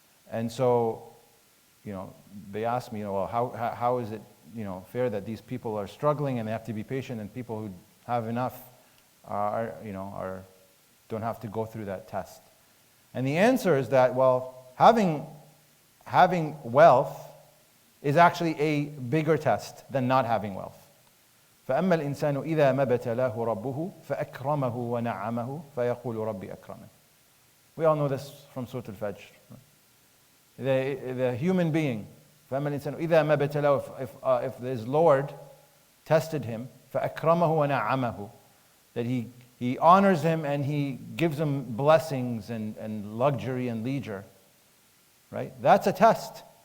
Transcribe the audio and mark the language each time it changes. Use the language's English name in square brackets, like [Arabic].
[English] And so, they ask me, well, how is it, fair that these people are struggling and they have to be patient, and people who have enough don't have to go through that test? And the answer is that, well, having wealth is actually a bigger test than not having wealth. [Arabic] فأما الإنسان إذا ما ابتلاه ربه فأكرمه ونعمه فيقول ربي أكرمن. [English] We all know this from Surah Al-Fajr. The human being, [Arabic] فأما الإنسان إذا ما ابتلاه, [English] if his Lord tested him, [Arabic] فأكرمه ونعمه, [English] that he honors him and he gives him blessings and luxury and leisure, right? That's a test.